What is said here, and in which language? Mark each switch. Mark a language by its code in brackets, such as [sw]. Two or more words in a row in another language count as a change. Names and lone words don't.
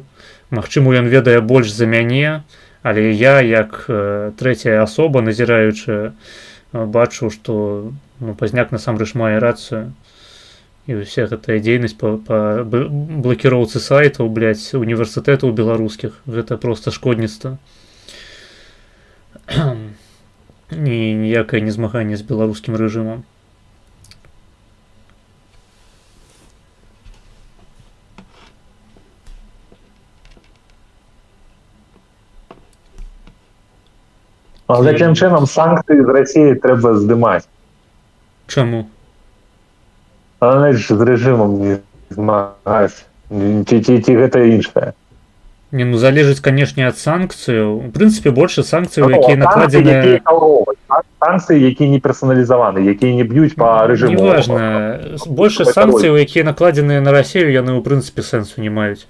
[be] Магчыма, ён ведае больш за мяне, але я, як трэцяя асоба, назіраючы, бачу, што Пазняк насамрэч мае рацыю. І ўся гэтая дзейнасць па блакіроўцы сайтаў, блядь, універсітэтаў беларускіх, гэта проста шкодніцтва. І ніякае не змаганне з беларускім рэжымам. [uk] А таким чином санкції з Росії треба здимати. [be] Чаму? [uk] А навіть з режимом не змагаються. [be] Ці гэта іншае. Не, ну залежыць, канешне, ад санкцыяў. У прынцыпе, больше санкцыяў, якія накладзены... Санкцыі, якія не персаналізаваны, якія не б'юць па рэжыму. Неважна. Больше санкцыяў, якія накладзеныя на Расію, яны ў прынцыпе сэнсу не маюць.